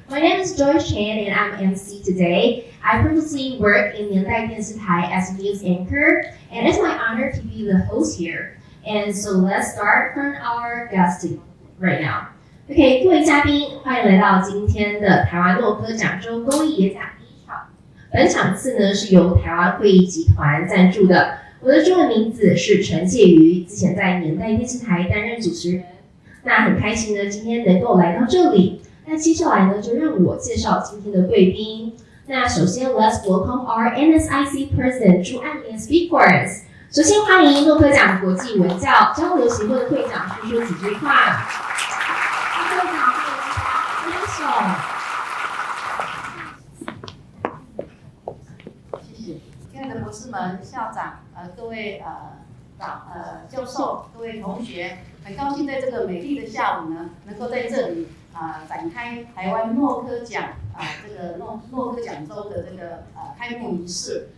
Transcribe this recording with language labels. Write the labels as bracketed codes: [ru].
[en] My name is Joyce Chan and I'm MC today. I previously worked in 年代电视台 as a news anchor, and it's my honor to be the host here. And so let's start from our guest right now. [zh] OK， 各位嘉宾，欢迎来到今天的台湾诺科奖周公益演讲第一场。本场次呢是由台湾会议集团赞助的。我的中文名字是陈介瑜，之前在年代电视台担任主持人。那很开心呢，今天能够来到这里。那接下来呢，就让我介绍今天的贵宾。那首先 [en] ，Let's welcome our NSIC President 朱爱莲 speak for us。 [zh] 首先欢迎诺科奖国际文教交流协会的会长说说几句话。会长，欢迎手。亲爱的博士们、校长、各位教授、各位同学，很高兴在这个美丽的下午呢，能够在这里展开台湾诺科奖这个诺科奖周的这个开幕仪式。